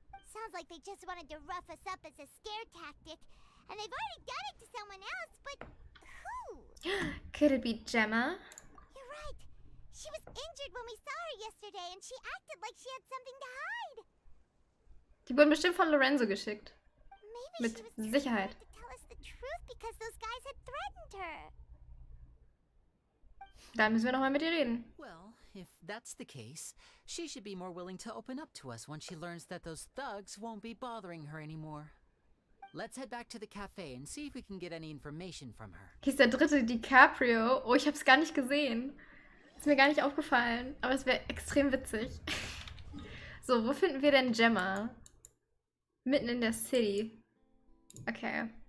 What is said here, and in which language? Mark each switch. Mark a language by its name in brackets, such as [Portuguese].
[English] Sounds like they just wanted to rough us up as a scare tactic. And they've already done it to someone else, but who? Could it be Gemma? You're right. She was injured when we saw her yesterday and she acted like she had something to hide. [German] Die wurden bestimmt von Lorenzo geschickt. [English] Maybe [German] Mit [English] she was too [German] Sicherheit. [English] scared to tell us the truth because those guys had threatened her. [German] Da müssen wir nochmal mit ihr reden. [English] Well, if that's the case, she should be more willing to open up to us once she learns that those thugs won't be bothering her anymore. Let's head back to the cafe and see if we can get any information from her. [German] Hier ist der dritte DiCaprio. Oh, ich hab's gar nicht gesehen. Ist mir gar nicht aufgefallen. Aber es wäre extrem witzig. So, wo finden wir denn Gemma? Mitten in der City. Okay.